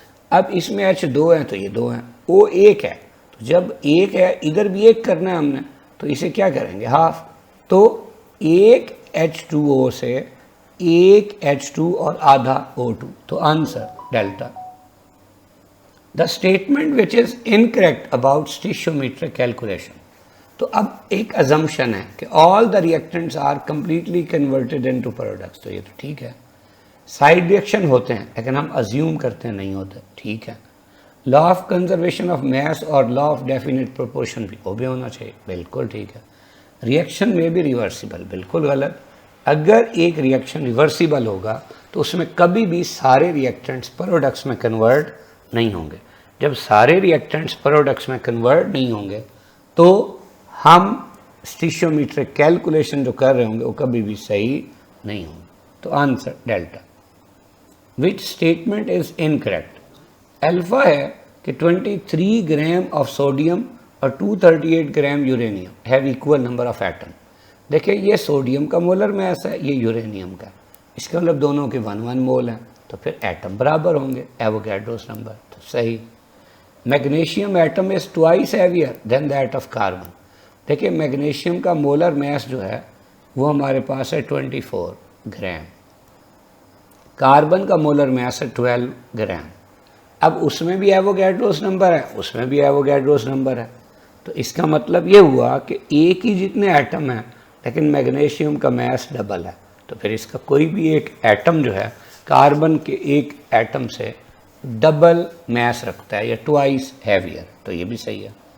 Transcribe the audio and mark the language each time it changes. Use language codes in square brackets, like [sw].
[ur] اب اس میں H2 ہیں تو یہ 2 ہیں, O 1 ہے, تو جب 1 ہے ادھر بھی 1 کرنا ہے ہم نے, تو اسے کیا کریں گے, ہاف. تو 1 H2O سے 1 H2 اور آدھا O2, تو answer delta. [en] The statement which is incorrect about stoichiometric calculation. [ur] تو اب ایک assumption ہے کہ [en] all the reactants are completely converted into products. [ur] تو یہ تو ٹھیک ہے, سائڈ ریئیکشن ہوتے ہیں لیکن ہم assume کرتے ہیں نہیں ہوتے, ٹھیک ہے. [en] law of conservation of mass [ur] اور [en] law of definite proportion [ur] بھی وہ بھی ہونا چاہیے, بالکل ٹھیک ہے. ریئیکشن میں بھی ریورسیبل, بالکل غلط. اگر ایک ریئیکشن ریورسیبل ہوگا تو اس میں کبھی بھی سارے ریئیکٹنٹس پروڈکٹس میں کنورٹ نہیں ہوں گے. جب سارے ریئیکٹنٹس پروڈکٹس میں کنورٹ نہیں ہوں گے تو ہم اسٹیشیومیٹرک کیلکولیشن جو کر رہے ہوں گے وہ کبھی بھی صحیح نہیں ہوں گے. تو answer delta. [en] Which statement is incorrect. [ur] Alpha ہے کہ [en] 23 gram of sodium اور 238 gram uranium have equal number of atom. [ur] دیکھیں یہ سوڈیم کا مولر میس ہے, یہ یورینیم کا, اس کا مطلب دونوں کے 1 مول ہیں, تو پھر ایٹم برابر ہوں گے, ایووگیڈروس نمبر, تو صحیح. [en] Magnesium atom is twice heavier than that of carbon. [ur] دیکھیں میگنیشیم کا مولر میس جو ہے وہ ہمارے پاس ہے 24 گرام, کاربن کا مولر میس ہے 12 گرام. اب اس میں بھی ایووگیڈروس نمبر ہے, اس میں بھی ایووگیڈروس نمبر ہے, تو اس کا مطلب یہ ہوا کہ ایک ہی جتنے ایٹم ہیں لیکن میگنیشیم کا میس ڈبل ہے, تو پھر اس کا کوئی بھی ایک ایٹم جو ہے کاربن کے ایک ایٹم سے ڈبل میس رکھتا ہے یا ٹوائس ہیویئر, تو یہ بھی صحیح ہے.